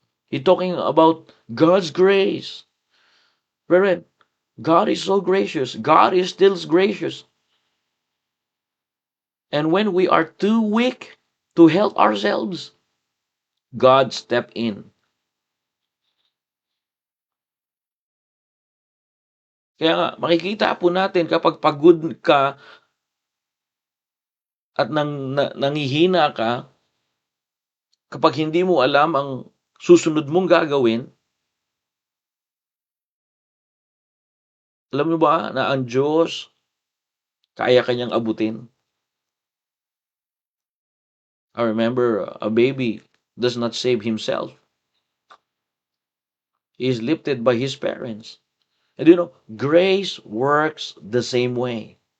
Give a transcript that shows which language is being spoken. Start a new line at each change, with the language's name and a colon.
English: He's talking about God's grace. Brethren, God is so gracious. God is still gracious. And when we are too weak to help ourselves, God step in.
Filipino: Kaya nga, makikita po natin kapag pagod ka at nangihina ka, kapag hindi mo alam ang susunod mong gagawin, alam mo ba na ang Diyos kaya kanyang abutin?
English: I remember a baby does not save himself. He is lifted by his parents. And you know, grace works the same way.